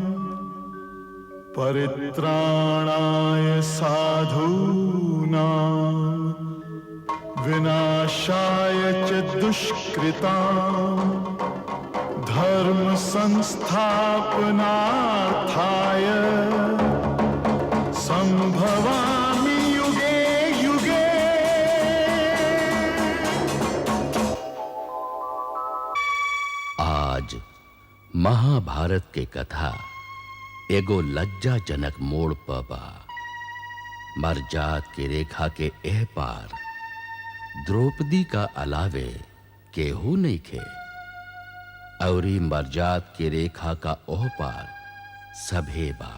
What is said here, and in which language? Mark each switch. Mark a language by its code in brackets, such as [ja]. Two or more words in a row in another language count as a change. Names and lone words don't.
[sa] परित्राणाय साधूनां विनाशाय च दुष्कृतां, धर्म संस्थापनार्थाय संभवामि युगे युगे। [bho] आज महाभारत के कथा एगो लज्जाजनक मोड़ पर बा। मर्जात की रेखा के एह पार द्रौपदी का अलावे केहू नहीं खे, औरी मर्जात की रेखा का ओह पार सभे बा।